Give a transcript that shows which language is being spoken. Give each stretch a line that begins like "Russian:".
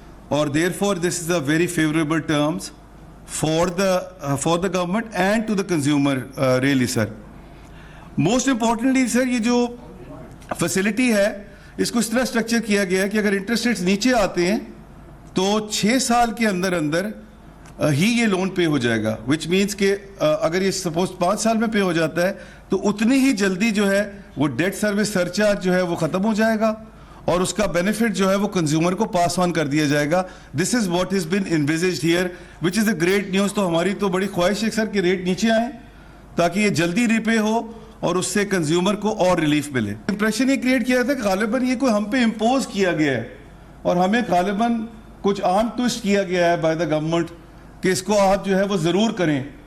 English: اور therefore this is a very favourable terms for the government and to the consumer really sir.
Urdu: Most importantly سر یہ جو facility ہے اس کو اس طرح structure کیا گیا ہے کہ اگر انٹرسٹ ریٹس نیچے آتے ہیں تو 6 سال کے اندر ہی یہ لون پے ہو جائے گا.
English: which means
Urdu: کہ اگر یہ سپوز 5 سال میں پے ہو جاتا ہے تو اتنی ہی جلدی جو ہے وہ ڈیٹ سروس سرچارج جو ہے وہ ختم ہو جائے گا اور اس کا بینیفٹ جو ہے وہ کنزیومر کو پاس آن کر دیا جائے گا.
English: This is what is been envisaged here which is a great news.
Urdu: تو ہماری تو بڑی خواہش ہے سر کہ ریٹ نیچے آئیں تاکہ یہ جلدی ریپے ہو اور اس سے کنزیومر کو اور ریلیف ملے. امپریشن یہ کریٹ کیا تھا کہ غالباً یہ کوئی ہم پہ امپوز کیا گیا ہے اور ہمیں غالباً کچھ آرم ٹوسٹ کیا گیا ہے
English: by the government
Urdu: کہ اس کو آپ جو ہے وہ ضرور کریں.